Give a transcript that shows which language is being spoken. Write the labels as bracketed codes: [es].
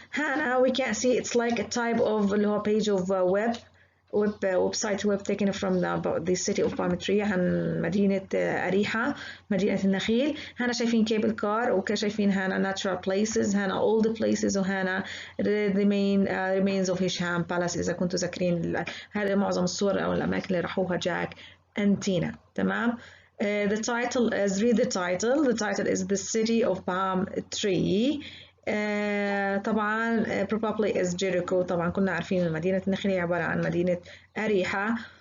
[ar] هنا [en] we can see it's like a type of [ar] اللي هو [en] page of website taken from the city of palm tree [ar] عن مدينة أريحة مدينة النخيل. هنا شايفين [en] cable car [ar] وشايفين هنا [en] natural places هنا all the places وهنا the main remains of Hisham Palace [ar] إذا كنتوا ذاكرين. هذه معظم الصور أو الأماكن اللي راحوها جاك and Tina. تمام. [en] The title is read the title. The title is the city of palm tree. [ar] طبعا [en] probably is Jericho. [ar] طبعا كنا عارفين إن مدينة النخيل عبارة عن مدينة أريحة.